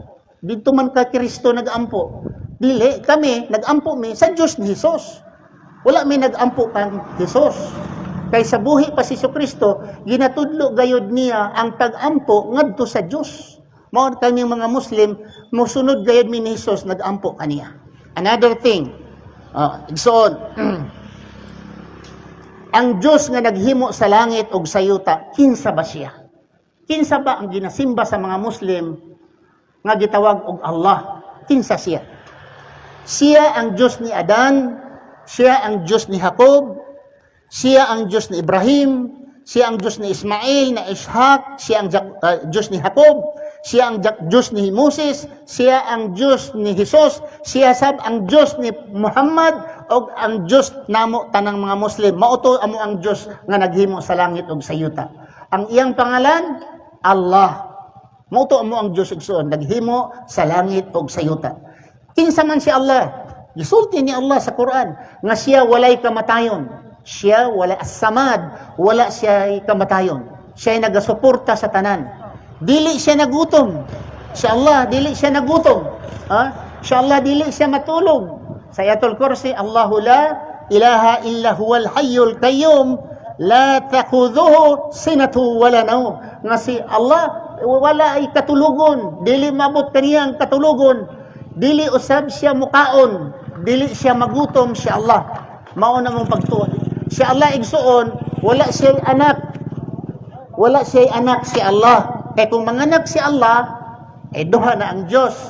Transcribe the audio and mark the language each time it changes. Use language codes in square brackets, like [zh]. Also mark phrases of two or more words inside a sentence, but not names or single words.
[ceb] Dito man ka Kristo nagampo. Dili kami nagampo mi sa Dios ni Hesus. Wala mi nagampo kang Hesus. Kay sa buhi pa si Jesucristo, ginatudlo gayud niya ang pag-ampo ngadto sa Dios. Mao kami mga Muslim, mosunod gayud mi ni Hesus, nag-ampo kaniya. [en] Another thing, [ceb] igsoon, ang Dios nga naghimo sa langit ug sa yuta, kinsa ba siya? Kinsa ba ang ginasimba sa mga Muslim nga gitawag og Allah? Kinsa siya? Siya ang Dios ni Adan, siya ang Dios ni Jacob, siya ang Diyos ni Ibrahim, siya ang Diyos ni Ismail, na Ishak, siya ang Diyos ni Jacob, siya ang Diyos ni Moses, siya ang Diyos ni Jesus, siya sab ang Diyos ni Muhammad, o ang Diyos namo tanang mga Muslim. Mauto amo ang Diyos nga naghimo sa langit ug sa yuta. Ang iyang pangalan, Allah. Mauto amo ang Diyos igsoon, naghimo sa langit ug sa yuta. Kinsa man si Allah? Gisulti ni Allah sa Quran nga siya walay kamatayon. Siya wala as-samad, wala siya kamatayon. Siya ay nagasuporta sa tanan. Dili siya nagutom. Si Allah, dili siya nagutom. Si Allah, dili siya matulog. [ar] Sa Ayatul Kursi, اللَّهُ لَا إِلَٰهَ إِلَّا هُوَ الْحَيُّ الْقَيُّومُ لَا تَأْخُذُهُ سِنَةٌ وَلَا نَوْمٌ. [ceb] Nga si Allah, wala ay katulugon. Dili mabot kaniyang katulugon. Dili usab siya mukaon. Dili siya magutom, si Allah. Mauna mong pagtuon. Si Allah igsuon, wala siya anak. Wala siya anak si Allah. Kaya kung manganak si Allah, duha na ang Diyos.